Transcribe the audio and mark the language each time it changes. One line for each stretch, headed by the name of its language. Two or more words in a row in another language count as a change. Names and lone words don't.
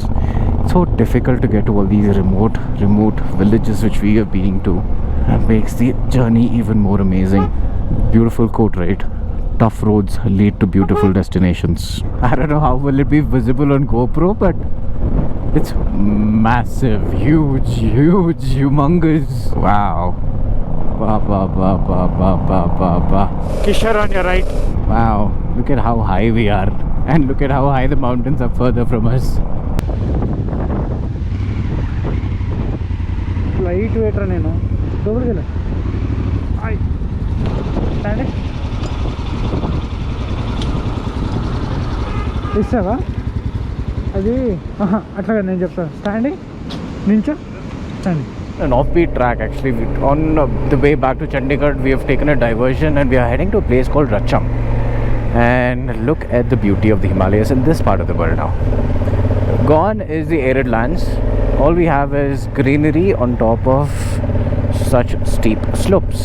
English: It's so difficult to get to all these remote villages which we have been to. That makes the journey even more amazing. Beautiful quote, right? Tough roads lead to beautiful destinations. I don't know how will it be visible on GoPro, but it's massive, huge, humongous. Wow. Ba, ba, ba, ba, ba, ba, ba, ba. Kishore on your right. Wow, look at how high we are, and look at how high the mountains are further from us. Light weight
Telugu: నేను దొబుడ్గల ఐ stand ఇస్తావా అది అట్లాగా నేను చెప్తాను స్టాండింగ్ నించో స్టాండింగ్.
English: An offbeat track actually. On the way back to Chandigarh, we have taken a diversion and we are heading to a place called Racham. And look at the beauty of the Himalayas in this part of the world now. Gone is the arid lands. All we have is greenery on top of such steep slopes.